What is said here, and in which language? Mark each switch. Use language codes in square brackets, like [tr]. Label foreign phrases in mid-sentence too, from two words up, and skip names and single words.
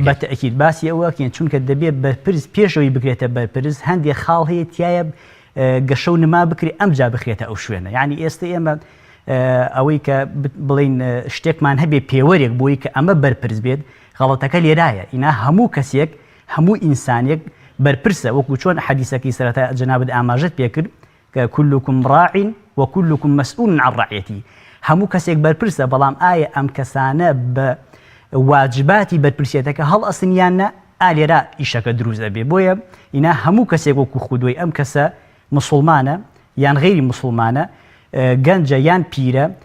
[ckb] بەتەئکید باسی ئەوەکەین چونکە دەبێت بەرپرس پێشەوەی بگرێتە بەرپرس هەندێک خاڵ هەیە تایە گەشە و نما بکری ئەمجا بخرێتە ئەو شوێنە یعنی ئێستا ئێمە ئەوەی کە بڵین شتێکمان هەبێ پێوەرێک بۆی کە ئەمە بەرپرس بێت غەڵەتەکە لێرایە ئینا هەموو کەسێک هەموو ئینسانێک بەرپرسە وەکو چۆن حەدیسەکەی سەرەتا جەنابەت ئاماژەت پێکرد کە [ar] كلكم راع وكلكم مسؤول عن رعيته [ckb] هەموو کەسێک بەرپرسە بەڵام ئایا ئەم کەسانە بە واجباتی بەرپرسێتەکە هەڵ ئەسنیانە ئالێرا ئیشەکە دروست دەبێ بۆیە ئینا هەموو کەسێک وەکو خودۆی ئەم کەسە مسلمانە یان غیری مسلمانە گەنجە یان پیرە